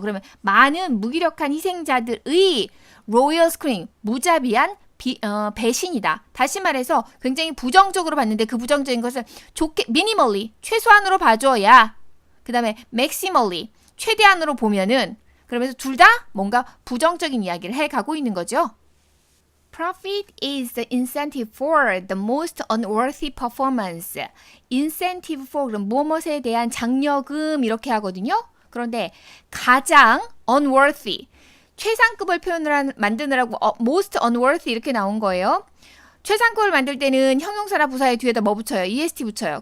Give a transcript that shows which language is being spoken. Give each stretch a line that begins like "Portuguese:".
Korean: 그러면 많은 무기력한 희생자들의
English: royal scream
Korean: 무자비한 배신이다. 다시 말해서 굉장히 부정적으로 봤는데 그 부정적인 것을 좋게 minimally 최소한으로 봐줘야 그 다음에 maximally 최대한으로 보면은 그러면서 둘 다 뭔가 부정적인 이야기를 해가고 있는 거죠.
English: Profit is the incentive for the most unworthy performance. incentive for
Korean: 그럼 무엇에 대한 장려금 이렇게 하거든요. 그런데 가장 unworthy 최상급을 만드느라고
English: most unworthy
Korean: 이렇게 나온 거예요. 최상급을 만들 때는 형용사나 부사의 뒤에다 뭐 붙여요? est 붙여요.